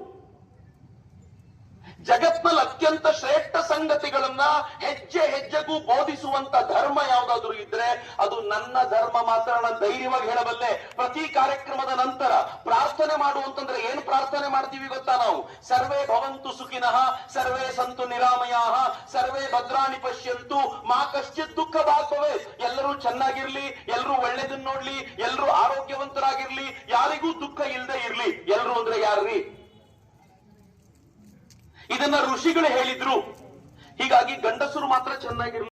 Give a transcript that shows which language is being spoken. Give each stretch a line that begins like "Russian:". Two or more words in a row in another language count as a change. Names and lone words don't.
Kannada: ಜಗತ್ನಲ್ಲಿ ಅತ್ಯಂತ ಶ್ರೇಷ್ಠ ಸಂಗತಿಗಳನ್ನ ಹೆಜ್ಜೆ ಹೆಜ್ಜೆಗೂ ಬೋಧಿಸುವಂತ ಧರ್ಮ ಯಾವ್ದಾದ್ರು ಇದ್ರೆ ಅದು ನನ್ನ ಧರ್ಮ ಮಾತ್ರ. ನಾನು ಧೈರ್ಯವಾಗಿ ಹೇಳಬಲ್ಲೆ. ಪ್ರತಿ ಕಾರ್ಯಕ್ರಮದ ನಂತರ ಪ್ರಾರ್ಥನೆ ಮಾಡುವಂತಂದ್ರೆ ಏನು ಪ್ರಾರ್ಥನೆ ಮಾಡ್ತೀವಿ ಗೊತ್ತಾ ನಾವು?
Sanskrit: ಸರ್ವೇ ಭವಂತು ಸುಖಿನಃ, ಸರ್ವೇ ಸಂತು ನಿರಾಮಯಾಃ, ಸರ್ವೇ ಭದ್ರಾಣಿ ಪಶ್ಯಂತು, ಮಾ ಕಶ್ಚಿತ್ ದುಃಖ ಭಾಗ್ಭವೆ.
Kannada: ಎಲ್ಲರೂ ಚೆನ್ನಾಗಿರ್ಲಿ, ಎಲ್ಲರೂ ಒಳ್ಳೆದನ್ನ ನೋಡ್ಲಿ, ಎಲ್ಲರೂ ಆರೋಗ್ಯವಂತರಾಗಿರ್ಲಿ, ಯಾರಿಗೂ ದುಃಖ ಇಲ್ಲದೆ ಇರ್ಲಿ. ಎಲ್ಲರೂ ಅಂದ್ರೆ ಯಾರ್ರಿ? ಇದನ್ನ ಋಷಿಗಳು ಹೇಳಿದ್ರು. ಹೀಗಾಗಿ ಗಂಡಸರು ಮಾತ್ರ ಚೆನ್ನಾಗಿರ್ಲಿ.